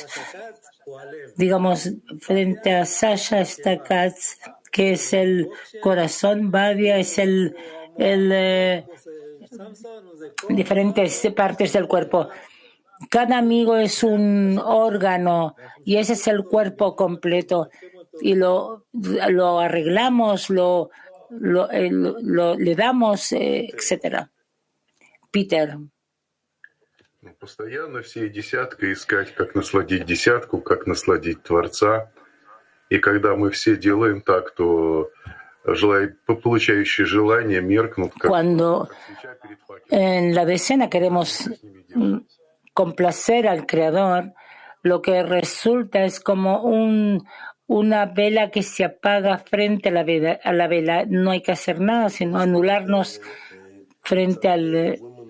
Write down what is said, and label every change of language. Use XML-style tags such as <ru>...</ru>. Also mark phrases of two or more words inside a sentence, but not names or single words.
<es>Digamos, frente a Sasha está Katz, que es el corazón, Badia es diferentes partes del cuerpo. Cada amigo es un órgano y ese es el cuerpo completo. Y lo arreglamos, le damos, etcétera. Peter.</es> <ru>Постоянно все десятка искать, как насладить десятку, как насладить Творца. И когда мы все делаем так, то получающие желания меркнут, как</ru> <es>Cuando en la decena queremos complacer al Creador, lo que resulta es como una vela que se apaga frente a la vela. No hay que hacer nada, sino anularnos frente al...</es>